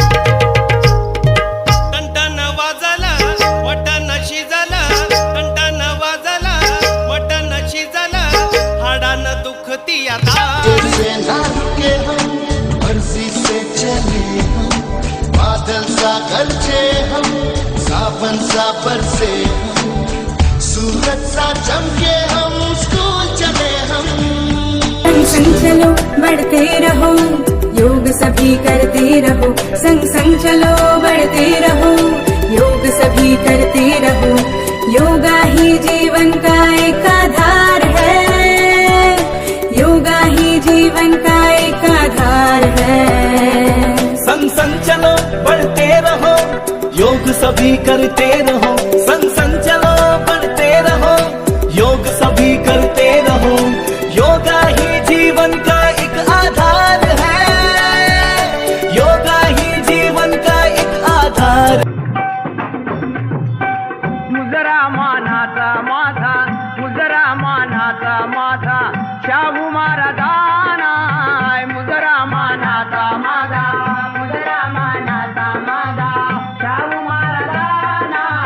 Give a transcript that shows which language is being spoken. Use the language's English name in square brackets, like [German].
[Marathi] Ton वाजला mutton शिजला, ton वाजला मटन शिजला, हाडानं दुखती आता. [Hindi] से ना रुके हम, मर्जी से चले हम, बादल सा गरजे हम, सावन सा बरसे हम, सूरज सा चमके हम, स्कूल चले हम. संग चलो बढ़ते रहो, योग सभी करते रहो. संग संग चलो बढ़ते रहो, योग सभी करते रहो. योगा ही जीवन का एक आधार है, योगा ही जीवन का एक आधार है. संग संग चलो बढ़ते रहो, योग सभी करते रहो. संग संग चलो बढ़ते रहो, योग सभी करते रहो. योगा ही जीवन का एक आधार है, योगा ही जीवन का एक आधार. [Marathi] मुजरा मानाचा माझा, मुजरा मानाचा माझा, शाहू महाराजांना. मुजरा मानाचा माझा, मुजरा मानाचा माझा, शाहू महाराजांना.